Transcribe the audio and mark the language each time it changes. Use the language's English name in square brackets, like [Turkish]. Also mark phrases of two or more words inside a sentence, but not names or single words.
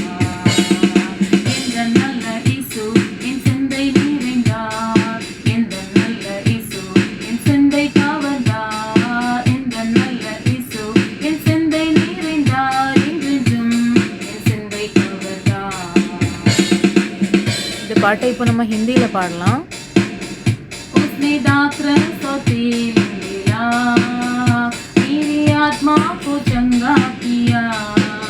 [Tamil] இந்த நல்ல இயேசு என் சிந்தை நிறைந்தார், இந்த நல்ல இயேசு என் சிந்தை கவர்ந்தார், இந்த நல்ல இயேசு என் சிந்தை நிறைந்தார், என்றென்றும் என் சிந்தை கவர்ந்தார். இந்த பாட்டை இப்போ நம்ம ஹிந்தியில பாடலாம். [Hindi] उसने दाखरस और तेल मिला, मेरी आत्मा को चंगा किया,